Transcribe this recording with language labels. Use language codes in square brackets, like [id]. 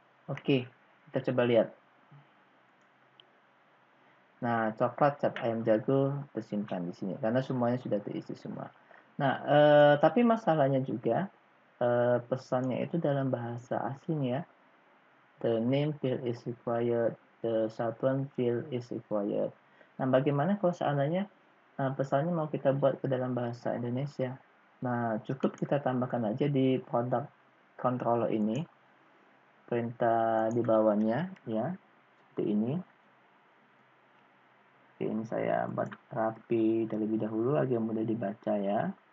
[id] Oke, kita coba lihat. Nah, coklat cap ayam jago tersimpan di sini karena semuanya sudah terisi semua. Nah, tapi masalahnya juga pesannya itu dalam bahasa asing ya. [en] The name field is required, the satuan field is required. [id] Nah, bagaimana kalau seandainya pesannya mau kita buat ke dalam bahasa Indonesia? Nah, cukup kita tambahkan aja di product controller ini perintah di bawahnya ya, seperti ini. Oke, ini saya buat rapi terlebih dahulu agar mudah dibaca ya.